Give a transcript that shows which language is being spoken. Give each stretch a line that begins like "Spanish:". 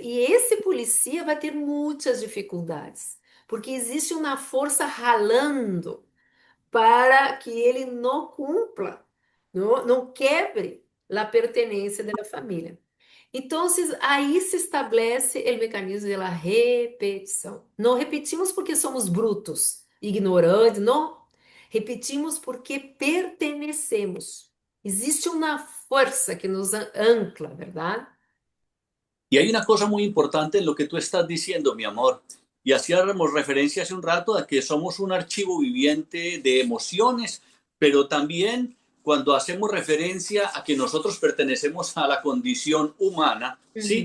Portuguese: E esse polícia vai ter muitas dificuldades, porque existe uma força ralando para que ele não cumpra, não quebre a pertenência da família. Então, aí se estabelece o mecanismo da repetição. Não repetimos porque somos brutos, ignorantes, não. Repetimos porque pertenecemos. Existe uma força que nos ancla, verdade?
Spanish: Y hay una cosa muy importante en lo que tú estás diciendo, mi amor. Y hacíamos referencia hace un rato a que somos un archivo viviente de emociones, pero también cuando hacemos referencia a que nosotros pertenecemos a la condición humana, ¿sí?